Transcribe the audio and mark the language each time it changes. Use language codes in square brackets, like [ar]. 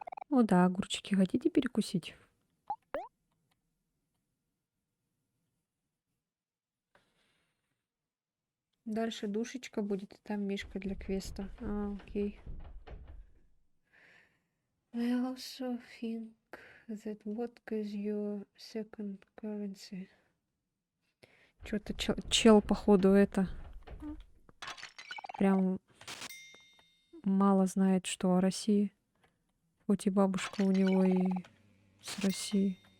[ru] О, да, огурчики хотите перекусить? Дальше душечка будет, и там мишка для квеста. А, окей. [en] I also think that vodka is your second currency. [ru] Что-то чел, походу, это прям мало знает, что о России. Хоть и бабушка у него и с России.